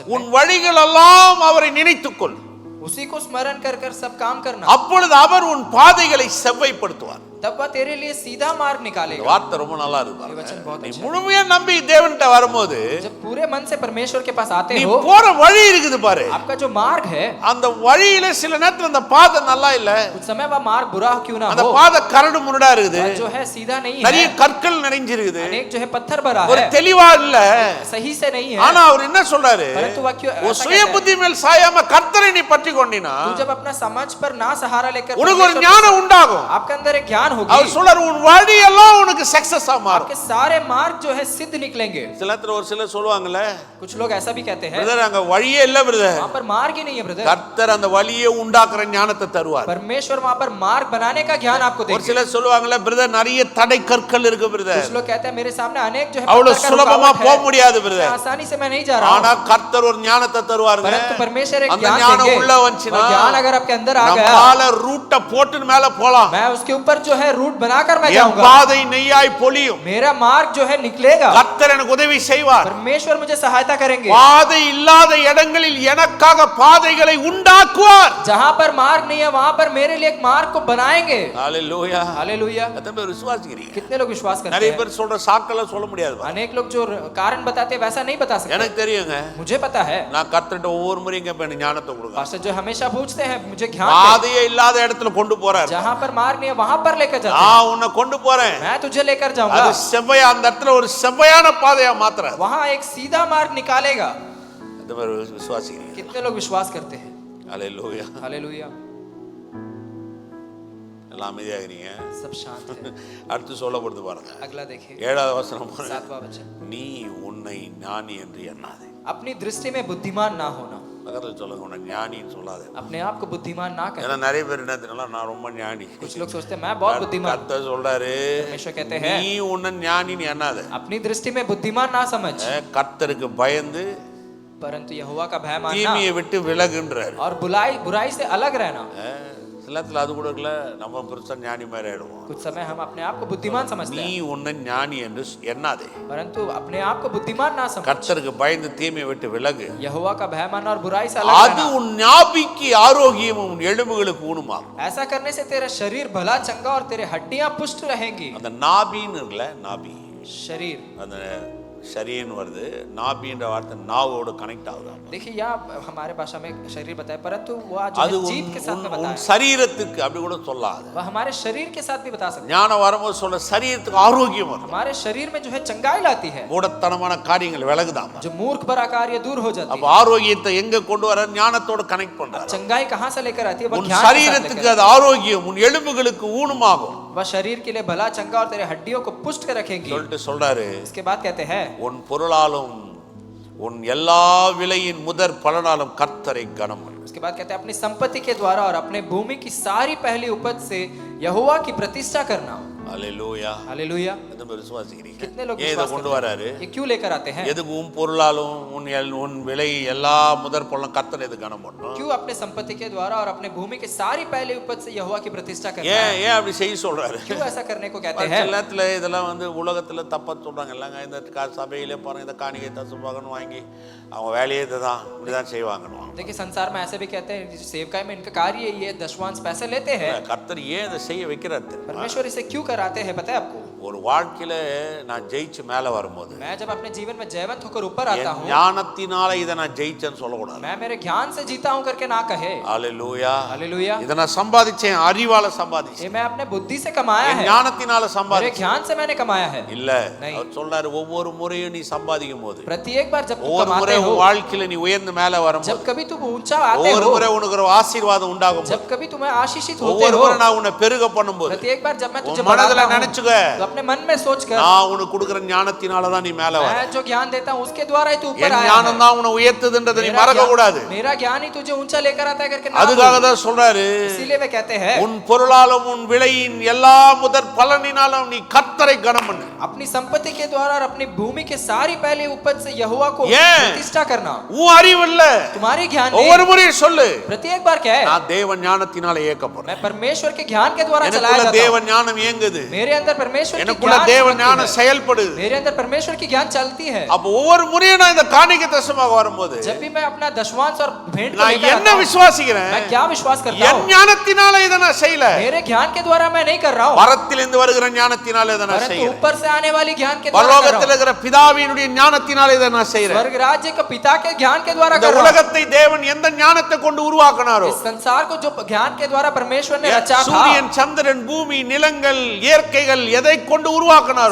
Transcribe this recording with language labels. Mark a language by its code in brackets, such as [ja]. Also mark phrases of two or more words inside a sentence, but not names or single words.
[ta] உன் வழிகள் எல்லாம் அவரை நினைத்துக்கொள், [hi] उसी को स्मरण कर सब काम करना, [ta] அப்பொழுது அவர் உன் பாதைகளை செவ்வைப்படுத்துவார். [hi] तब वह तेरे लिए सीधा मार्ग निकालेगा। [ta] வார்த்தை ரொம்ப நல்லா இருக்கு [hi] ये वचन [ta] பாருங்க. [hi] बहुत [ta] நீ [hi] अच्छा है। [ta] முழுமையா நம்பி தேவன்கிட்ட வரும்போது [hi] जब पूरे मन से परमेश्वर के पास आते [ta] நீ [hi] हो, [ta] போற வழி இருக்குது பாரு, [hi] आपका जो मार्ग है, [ta] அந்த वழியில சில நேரத்துல அந்த பாதை நல்லா இல்ல, [hi] कुछ समय वह मार्ग बुरा क्यों ना [ta] அந்த [hi] हो, [ta] பாதை கரடு முரடா இருக்குது, [hi] वह जो है सीधा नहीं [ta] நிறைய [hi] है, [ta] கற்கள் நிறைஞ்சிருக்குது, [hi] अनेक जो है पत्थर भरा [ta] ஒரு [hi] है, [ta] தெளிவா இல்ல. [hi] सही से नहीं है। [ta] ஆனா அவர் என்ன சொல்றாரு? [hi] परंतु वह क्यों [ta] உன் [hi] ऐसा [ta] சுய [hi] कहता है? [ta] புத்தி மேல் சாயாம கர்த்தரை நீ பற்றி கொண்டினா [hi] तू जब अपना समझ पर ना सहारा लेकर [ta] உனக்கு ஒரு [hi] परमेश्वर- [ta] ஞானம் உண்டாகும். [hi] आपके अंदर एक ज्ञान [ta] அவர் [hi] होगी, [ta] சொல்றாரு உன் வழி எல்லாம் உனக்கு சக்சஸா மாறும். [hi] आपके सारे मार्ग जो है सिद्ध निकलेंगे। [ta] சில நேரத்துல ஒரு சிலர் சொல்லுவாங்கல்ல, [hi] कुछ लोग ऐसा भी कहते हैं, [ta] பிரதர் அங்க வழியே இல்ல பிரதர். [hi] वहां पर मार्ग ही नहीं है ब्रदर। [ta] கர்த்தர் அந்த வழியை உண்டாக்குற ஞானத்தை தருவார். [hi] परमेश्वर वहां पर मार्ग बनाने का ज्ञान आपको [ta] ஒரு [hi] देंगे। [ta] சிலர் சொல்லுவாங்கல்ல, பிரதர் நிறைய தடை கற்கள் இருக்கு பிரதர், [hi] कुछ लोग कहते हैं मेरे सामने अनेक जो है [ta] அவ்வளவு [hi] पत्थर का [ta] சுலபமா [hi] रुकावट [ta] போக [hi] है, [ta] முடியாது [hi] मैं [ta] பிரதர். [hi] आसानी से मैं नहीं जा रहा [ta] ஆனா [hi] हूं। [ta] கர்த்தர் ஒரு ஞானத்தை தருவாருங்க. [hi] परंतु परमेश्वर एक [ta] அந்த [hi] ज्ञान [ta] ஞானம் [hi] देंगे, [ta] உள்ள வந்துச்சுன்னா [hi] वह ज्ञान अगर आपके अंदर आ गया, [ta] நம்மால ரூட்ட போட்டு மேல போலாம். [hi] मैं उसके ऊपर जो है रूट बनाकर मैं [ta] என் [hi] जाऊंगा, [ta] பாதை நெய்யாய் பொழியும். [hi] मेरा मार्ग जो है निकलेगा, [ta] கர்த்தர் எனக்கு உதவி செய்வார். [hi] परमेश्वर मुझे सहायता करेंगे। [ta] பாதை இல்லாத இடங்களில் எனக்காக பாதைகளை உண்டாக்குவார். [hi] जहां पर मार्ग नहीं है वहां पर मेरे लिए एक मार्ग को बनाएंगे। [ta] ஹalleluya. [hi] हालेलुया। [ta] எத்தனை பேர் விசுவாசிக்கிறீங்க? [hi] कितने लोग विश्वास करते [ta] நிறைய [hi] हैं? [ta] பேர் சொல்ற சாக்கெல்லாம் சொல்ல முடியாது பாருங்க. [hi] अनेक लोग जो कारण बताते हैं वैसा नहीं बता सकते। [ta] எனக்கு தெரியுங்க, [hi] मुझे पता है, [ta] நான் கர்த்தர்ட்ட ஒவ்வொரு முறையும் கேட்பேன், எனக்கு ஞானத்தை கொடுங்க. [hi] पास्टर जो हमेशा पूछते हैं मुझे ज्ञान दे। [ta] பாதையே இல்லாத இடத்துல கொண்டு போறார். [hi] जहां पर मार्ग नहीं है वहां पर लेकर जाते हैं। [ta] நான் உன்னை கொண்டு போறேன், [hi] मैं तुझे लेकर जाऊंगा, [ta] அது செவ்வையா அந்த இடத்துல ஒரு செவ்வையான பாதையா மாத்துறார். [hi] वहां एक सीधा मार्ग निकालेगा। [ta] இந்த மாதிரி விசுவாசிக்கிறீங்க? [hi] कितने लोग विश्वास करते हैं? [ta] ஹalleluya. [hi] हालेलुया। [ta] எல்லாம் அமைதியாகிறீங்க. [hi] सब शांत है। [ta] அடுத்து சொல்லப்படுது பாருங்க, [hi] अगला देखिए, [ta] 7வது வசனம் பாருங்க. [hi] 7वां वचन, [ta] நீ உன்னை ஞானி என்று எண்ணாதே. [hi] अपनी दृष्टि में बुद्धिमान ना होना। [ta] பக்கத்துல சொல்லுங்க, உன்னை ஞானின்னு சொல்லாதே. [hi] अपने आप को बुद्धिमान ना [ta] ஏன்னா [hi] करना। [ta] நிறைய பேர் என்ன தெரியுங்களா, நான் ரொம்ப ஞானி. [hi] कुछ लोग सोचते हैं मैं बहुत बुद्धिमान। [ta] கர்த்தர் சொல்றாரு, [hi] परमेश्वर कहते हैं [ta] நீ உன்னை ஞானின்னு எண்ணாதே. [hi] अपनी दृष्टि में बुद्धिमान ना समझ, [ta] கர்த்தருக்கு பயந்து [hi] परंतु यहोवा का भय मानना [ta] தீமையை விட்டு விலகுன்றார். [hi] और बुराई से अलग रहना। [ta] சில நேரத்துல அது கூட இல்ல, நம்ம பெருசா ஞானி மாதிரி ஆயிடுவோம். [hi] कुछ समय हम अपने आप को बुद्धिमान समझते [ta] நீ [hi] हैं, [ta] உன்னை ஞானி என்று எண்ணாதே. [hi] परंतु अपने आप को बुद्धिमान ना समझ। [ta] கர்த்தருக்கு பயந்து தீமையை விட்டு விலகு, [hi] यहोवा का भय मानना और बुराई से अलग [ta] அது [hi] रहना। [ta] உன் ஞாபிக்கு ஆரோக்கியமும் உன் எலும்புகளுக்கு ஊனமாகும். [hi] ऐसा करने से तेरा शरीर भला चंगा और तेरे हड्डियां पुष्ट रहेंगी। [ta] அந்த நாபின்னு இருக்குல்ல, நாபி, [hi] शरीर [ta] அந்த ஷரீர்னு வருது, நாபின்ற வார்த்தை நாவோட கனெக்ட் ஆகுது. [hi] देखिए यहाँ हमारे भाषा में शरीर बताया, परंतु वो जो [ta] அது [hi] है जीभ के साथ में [ta] உன் [hi] बताया, [ta] சரீரத்துக்கு அப்படி கூட சொல்லாது. [hi] वह हमारे शरीर के साथ भी बता सकते हैं। [ta] ஞானம் வரும்போது சொல்ல சரீரத்துக்கு ஆரோக்கியம் வரும். [hi] हमारे शरीर में जो है चंगाई लाती है, [ta] மூடத்தனமான காரியங்கள் விலகுதாம். [hi] जो मूर्ख भरा कार्य दूर हो जाती [ta] அப்ப ஆரோக்கியத்தை எங்க கொண்டு வர? ஞானத்தோட கனெக்ட் [hi] है। [ta] பண்றாரு. [hi] चंगाई कहाँ से लेकर आती है? वह [ta] உன் [hi] ज्ञान के साथ [ta] சரீரத்துக்கு [hi] लेकर [ta] அது ஆரோக்கியம், உன் எலும்புகளுக்கு ஊனமாகும் [hi] वह शरीर के लिए भला चंगा और तेरे हड्डियों को पुष्ट कर रखेगी। [ta] சொல்லிட்டு சொல்றாரு, [hi] इसके बाद कहते हैं, [ta] உன் பொருளாலும் உன் எல்லா விலையின் முதற் பலனாலும் கர்த்தரை கனம் பண்ணு. [hi] उसके बाद कहते हैं अपनी संपत्ति के द्वारा और अपने भूमि की सारी पहली उपज से यहोवा की प्रतिष्ठा करना। [ta] அல்லேலூயா. [hi] हालेलुया। [ta] எத்தனை பேர் விசுவாசிக்கிறீங்க? [hi] कितने लोग [ta] ஏன் இதை [hi] विश्वास [ta] கொண்டு [hi] करते [ta] வராரு? [hi] हैं? ये क्यों लेकर आते हैं? [ta] எதுக்கு உன் பொருளாலும் உன் விலை எல்லா முதற் பலனும் கர்த்தரை எது கனம் பண்ணும்? [hi] क्यों अपने संपत्ति के द्वारा और अपने भूमि के सारी पहली उपज से यहोवा की प्रतिष्ठा करना [ta] ஏன் [hi] है? [ta] ஏன் அப்படி செய்ய சொல்றாரு? [hi] क्यों ऐसा करने को कहते हैं? [ta] எல்லாத்துல இதெல்லாம் உலகத்துல தப்பா சொல்றாங்க. இல்லைங்க, இந்த சபையிலே பாருங்க, இந்த காணிக்கை தசுபாகன்னு வாங்கி அவங்க வேலையே இதுதான், இப்படிதான் செய்வாங்கன்னு. [hi] देखिए संसार में ऐसे भी कहते हैं, सेवकाई में इनका कार्य ये दशवांश पैसे लेते हैं। [ta] கர்த்தர் ஏன் இதை செய்ய வைக்கிறாரு? [hi] परमेश्वर इसे क्यों कराते हैं पता है आपको? [ta] ஒரு வாழ்க்கையில நான் ஜெயிச்சு மேல வரும்போது [hi] मैं जब अपने जीवन में जयवंत होकर ऊपर आता [ta] என் [hi] हूँ, [ta] ஞானத்தினால இதை நான் ஜெயிச்சேன்னு சொல்லக்கூடாது. [hi] मैं मेरे ज्ञान से जीता हूँ करके ना कहे। [ta] அல்லேலூயா. [hi] हालेलुया। [ta] இதை நான் சம்பாதிச்சேன், அறிவால சம்பாதிச்சேன், [hi] ये मैं अपने बुद्धि से कमाया [ta] என் [hi] है, [ta] ஞானத்தினால [hi] मेरे [ta] சம்பாதிச்சேன் [hi] ज्ञान से मैंने कमाया है। [ta] இல்ல. [hi] नहीं। [ta] அவர் சொல்றாரு, ஒவ்வொரு முறையும் நீ சம்பாதிக்கும் போது, [hi] प्रत्येक बार जब तुम [ta] ஒவ்வொரு முறை [hi] कमाते हो, [ta] உன் வாழ்க்கையில நீ உயர்ந்து மேல வரும்போது, [hi] जब कभी तुम ऊंचा आते [ta] ஒவ்வொரு [hi] हो, [ta] முறை உனக்கு ஒரு ஆசீர்வாதம் உண்டாகும் போது, [hi] जब कभी तुम्हें आशीषित होते [ta] ஒவ்வொரு [hi] हो, [ta] முறை நான் உன்னை பெருக பண்ணும்போது, [hi] प्रत्येक बार जब मैं तुझे [ta] உன் மனதுல [hi] बढ़ाता हूँ, [ta] நினைச்சுக்க, [hi] तो अपने मन में सोच कर, [ta] நான் உனக்கு கொடுக்கிற ஞானத்தினால தான் நீ மேல வர. [hi] मैं जो ज्ञान देता हूँ उसके द्वारा ही तू ऊपर [ta] என் [hi] आया [ta] ஞானம் [hi] है। [ta] தான் உன்னை உயர்த்துதுன்றதை நீ மறக்க கூடாது. [hi] मेरा ज्ञान ही तुझे ऊंचा लेकर आता है करके ना [ta] அதுக்காக [hi] भूल। [ta] தான் சொல்றாரு, [hi] इसीलिए वे कहते हैं, [ta] உன் பொருளாலும் உன் விலையின் எல்லா முதற் பலனினாலும் நீ கர்த்தரை கனம் பண்ணு. [hi] अपनी संपत्ति के द्वारा और अपनी भूमि के सारी पहली उपज से यहोवा को ये। प्रतिष्ठा करना। [ta] உன் அறிவு இல்ல, [hi] तुम्हारी ज्ञान [ta] ஒவ்வொரு [hi] नहीं, [ta] முறையும் சொல்லு, [hi] प्रत्येक बार क्या है? [ta] நான் தேவ ஞானத்தினால இயக்கப்படுறேன். [hi] मैं परमेश्वर के ज्ञान के द्वारा चलाया [ta] எனக்குள்ள [hi] जाता [ta] தேவ [hi] हूँ। [ta] ஞானம் இயங்குது, [hi] मेरे अंदर परमेश्वर की [ta] எனக்குள்ள [hi] ज्ञान [ta] தேவ [hi] चलती [ta] ஞானம் [hi] है। [ta] செயல்படுது. [hi] मेरे अंदर परमेश्वर की ज्ञान चलती है। [ta] அப்ப ஒவ்வொரு முறையும் நான் இந்த காணிக்கை தசமாக வரும்போது [hi] जब भी मैं अपना दशवांश और भेंट को [ta] நான் [hi] लेकर [ta] என்ன [hi] आता हूँ, [ta] விசுவாசிக்கிறேன்? [hi] मैं क्या विश्वास करता [ta] என் [hi] हूँ? [ta] ஞானத்தினால இதை நான் செய்யல, [hi] मेरे ज्ञान के द्वारा मैं नहीं कर रहा हूँ, [ta] பரத்திலிருந்து வருகிற ஞானத்தினால இதை நான் [hi] परंतु [ta] செய்யறேன். [hi] ऊपर से आने वाली ज्ञान के द्वारा कर [ta] பரலோகத்தில் [hi] रहा हूँ। [ta] இருக்கிற பிதாவினுடைய ஞானத்தினால இதை நான் செய்யறேன். [hi] स्वर्ग राज्य के पिता के ज्ञान के द्वारा [ta] இந்த [hi] कर रहा हूँ। [ta] உலகத்தை தேவன் எந்த ஞானத்தை கொண்டு உருவாக்கினாரோ, [hi] इस संसार को जो ज्ञान के द्वारा परमेश्वर ने रचा था, [ta] சூரியன், சந்திரன், பூமி, நிலங்கள், இயற்கைகள் எதை கொண்டு உருவாக்கினாரோ,